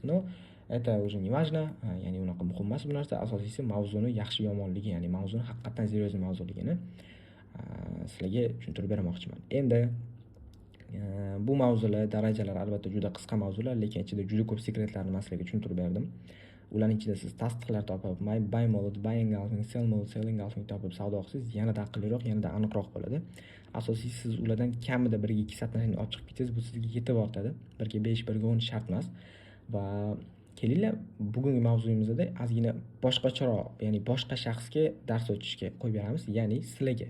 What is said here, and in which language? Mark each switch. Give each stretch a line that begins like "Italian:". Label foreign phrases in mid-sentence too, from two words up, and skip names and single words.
Russian: No, это уже не важно,
Uzbek: ya'ni unaqa muhim emas bu narsa. Asosiysi mavzuni yaxshi yomonligi, ya'ni mavzuni haqiqatan seryoz mavzuligini sizlarga tushuntirib bermoqchiman. Endi bu mavzular, darajalar albatta juda qisqa mavzular, lekin ichida juda ko'p sekretlarni men sizlarga tushuntirib berdim. ularning ichida siz tasdiqlar topib,
English: buy mode, buy engulfing, sell mode, sell engulfing
Uzbek: topib savdo qilsangiz yanada aqlliroq, yanada aniqroq bo'ladi. Asosiysi siz ulardan kamida 1-2 satni ochib ketsangiz, bu sizga yetib ortadi. 1-5, 1-10 shart emas. Va kelinglar, bugungi mavzuyimizda ozgina boshqacharoq, ya'ni boshqa shaxsga dars o'tishga qo'yib beramiz, ya'ni sizlarga.